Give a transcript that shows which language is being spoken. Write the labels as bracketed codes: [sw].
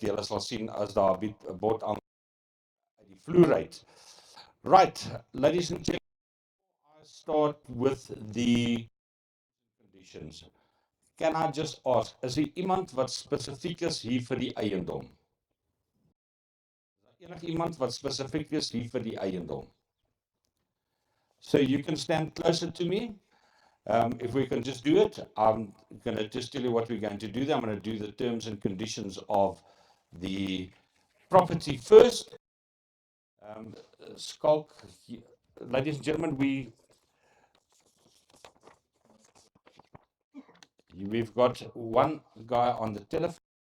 [af] Julle sal sien as daar 'n bord aan die vloer uit. [en] Right, ladies and gentlemen, I start with the conditions. Can I just ask, [af] is daar iemand wat spesifiek is hier vir die eiendom? Is daar iemand wat spesifiek is hier vir die eiendom? [en] So you can stand closer to me. If we can just do it, I'm going to just tell you what we're going to do. I'm going to do the terms and conditions of the property first. Skulk, ladies and gentlemen, we've got one guy on the telephone.